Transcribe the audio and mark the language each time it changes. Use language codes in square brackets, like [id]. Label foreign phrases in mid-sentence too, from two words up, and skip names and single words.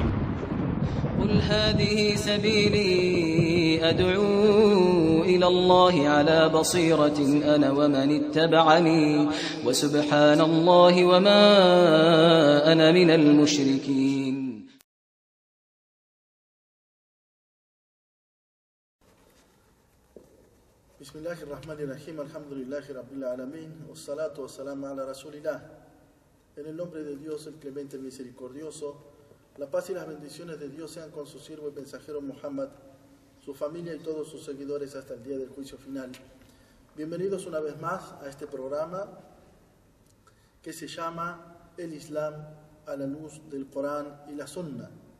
[ar] قل هذه سبيلي أدعو إلى الله على بصيرة أنا ومن اتبعني وسبحان الله وما أنا من المشركين. بسم الله الرحمن الرحيم. الحمد لله رب العالمين. والصلاة والسلام على رسول الله. [es] En el nombre de Dios, el clemente, el misericordioso, la paz y las bendiciones de Dios sean con su siervo y mensajero Muhammad, su familia y todos sus seguidores hasta el día del juicio final. Bienvenidos una vez más a este programa que se llama El Islam a la luz del Corán y la Sunna.